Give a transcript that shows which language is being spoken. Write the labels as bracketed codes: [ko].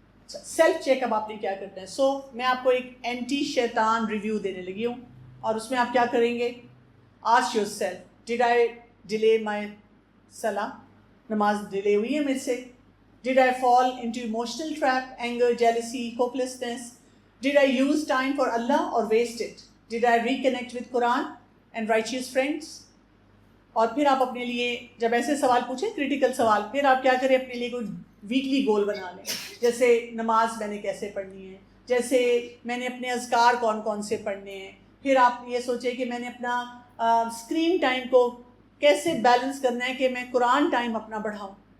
[ur] Self check اب آپ نے کیا کرنا ہے. سو میں آپ کو ایک اینٹی شیطان ریویو دینے لگی ہوں, اور اس میں آپ کیا کریں گے؟ [en] ask yourself, did I delay my صلاح, [ur] نماز ڈیلے ہوئی ہے مجھ سے. [en] Did I fall into emotional trap, anger, jealousy, hopelessness. Did I use time for Allah or waste it? Did I reconnect with Quran and righteous friends? [ur] اور پھر آپ اپنے لیے جب ایسے سوال پوچھیں, کریٹیکل سوال, پھر آپ کیا کریں, اپنے لیے کوئی ویکلی گول بنا لیں. جیسے نماز میں نے کیسے پڑھنی ہے, جیسے میں نے اپنے اذکار کون کون سے پڑھنے ہیں. پھر آپ یہ سوچیں کہ میں نے اپنا اسکرین ٹائم کو کیسے بیلنس کرنا ہے کہ میں قرآن ٹائم اپنا بڑھاؤں.